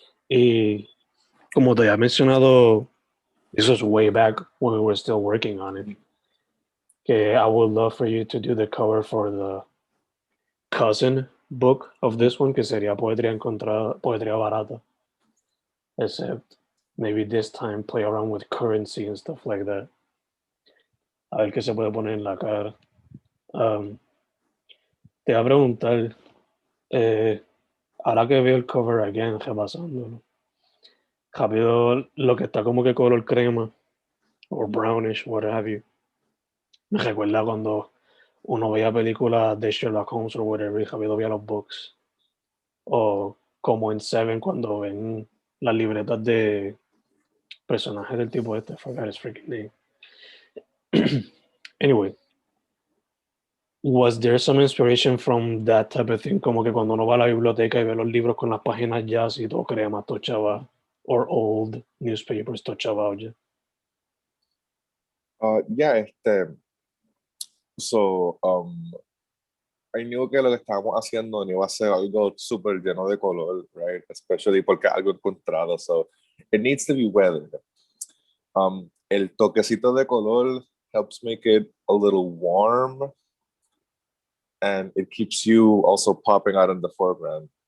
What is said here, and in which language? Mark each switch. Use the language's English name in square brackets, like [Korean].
[Spanish] Y como te había mencionado, [English] this was way back when we were still working on it. Que I would love for you to do the cover for the cousin book of this one, que sería Poetría Encontrada, Poetría Barata. Except maybe this time play around with currency and stuff like that. [Spanish] A ver qué se puede poner en la cara. Te voy a preguntar, ahora que veo el cover again, repasándolo, rápido lo que está como que color crema o brownish, [English] what have you. [Spanish] Me recuerda cuando uno veía películas de Sherlock Holmes o whatever y rápido veía los books. O como en Seven cuando ven las libretas de personajes del tipo este, [English] I forgot his freaking name. Anyway, was there some inspiration from that type of thing? [Spanish] Como que cuando uno va a la biblioteca y ve los libros con las páginas ya así, todo crema, todo chava, [English] or old newspapers, [Spanish] todo chavado ya. [English] Yeah, so I knew [Spanish] que lo que estábamos haciendo no iba a ser algo súper lleno de color, [English] right? Especially [Spanish] porque algo encontrado, [English] so it needs to be weathered. [Spanish] El toquecito de color [English] helps make it a little warm, and it keeps you also popping out in the foreground.